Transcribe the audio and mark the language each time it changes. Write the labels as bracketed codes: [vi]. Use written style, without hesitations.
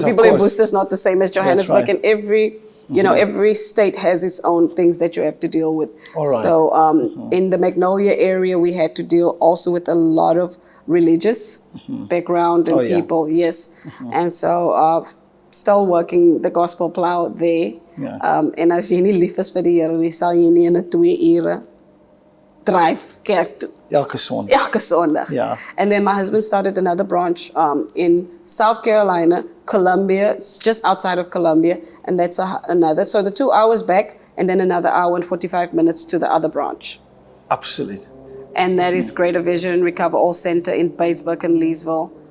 [en] the people in Worcester is not the same as Johannesburg. And every state has its own things that you have to deal with. All right. So in the Magnolia area, we had to deal also with a lot of religious background and people. Yes. And so still working the gospel plow there. [af] En as jy nie lief is vir die Here nie, sal jy nie in 'n 2 ure drive kerk toe. Elke Sondag. [en] Yeah. And then my husband started another branch in South Carolina, Columbia, just outside of Columbia, and that's another. So the 2 hours back, and then another hour and 45 minutes to the other branch. [af] Absoluut. [en] And that is Greater Vision Recover All Center in Batesburg and Leesville.